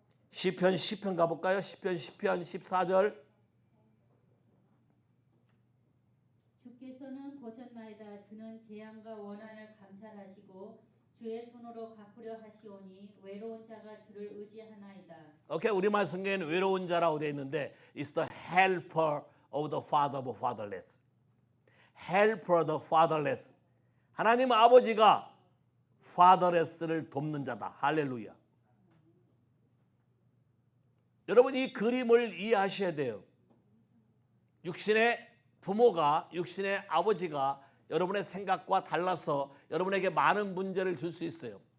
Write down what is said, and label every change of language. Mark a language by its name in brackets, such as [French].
[Korean] 시편 가볼까요? 시편 14절. 주께서는 보셨나이다. 주는 재앙과 원한을 감찰하시고 주의 손으로 갚으려 하시오니 외로운 자가 주를 의지하나이다. 오케이, 우리말 성경에는 외로운 자라고 되어 있는데 [English] It's the helper of the father of fatherless. helper of the fatherless. [Korean] 하나님 아버지가 fatherless를 돕는 자다. 할렐루야. 여러분 이 그림을 이해하셔야 돼요. 육신의 부모가, 육신의 아버지가 여러분의 생각과 달라서 여러분에게 많은 문제를 줄 수 있어요.